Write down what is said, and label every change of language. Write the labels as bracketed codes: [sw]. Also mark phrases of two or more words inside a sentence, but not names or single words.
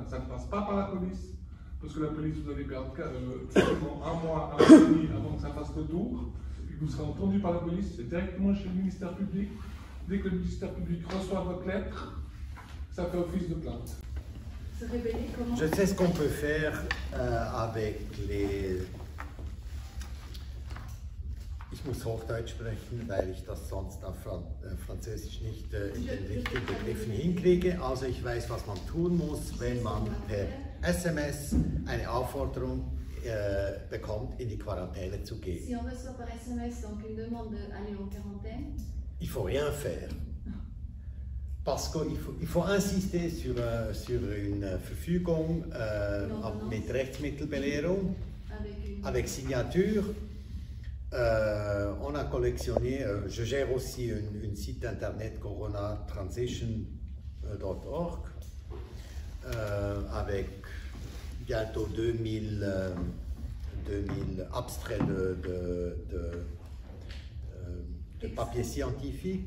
[fr] Ça ne passe pas par la police, parce que la police, vous allez perdre un mois, un mois et demi avant que ça fasse le tour, puis vous serez entendu par la police. C'est directement chez le ministère public. Dès que le ministère public reçoit votre lettre, ça fait office de plainte. Se révéler comment? Je sais ce qu'on peut faire avec les... [de] Ich muss Hochdeutsch sprechen, weil ich das sonst auf Französisch nicht in den richtigen Begriffen hinkriege. Also ich weiß, was man tun muss, wenn man per SMS eine Aufforderung bekommt, in die Quarantäne zu gehen. [fr] Si on reçoit par SMS donc une demande d'aller en quarantaine, il ne faut rien faire. Parce qu'il faut insister sur une [de] Verfügung mit Rechtsmittelbelehrung, [fr] avec signature. On a collectionné, je gère aussi un site internet coronatransition.org avec bientôt 2000 abstraits de papiers scientifiques.